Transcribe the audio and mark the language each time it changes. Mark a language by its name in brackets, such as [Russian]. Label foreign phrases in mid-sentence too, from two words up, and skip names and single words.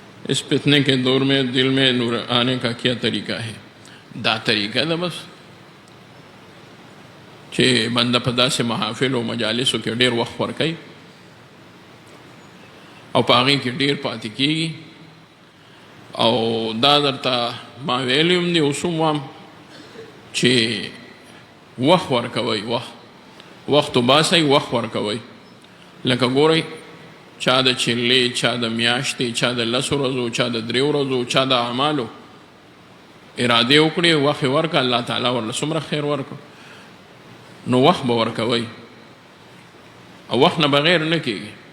[Urdu] اس فتنے کے دور میں دل میں نور آنے کا کیا طریقہ ہے? [Pashto] दा [Urdu] طریقہ ہے بس کہ بندہ [Pashto] په داسې محافلو مجالسو کې ډېر وخت ورکوي او په هغې کې ډېر پاتې کېږي او دا درته ما ویلی هم دي اوس هم وایم چې وخت ورکوئ وخت وباسئ وخت ورکوئ لکه ګورئ چا د چلې چا د میاشتې چا د 10 ورځو چا د 3 ورځو چا د اعمالو ارادې وکړې وخت یې ورکړه الله تعالی ورله څومره خیر ورکړو نو وخت به ورکوئ او وخت نه بغیر نه کېږي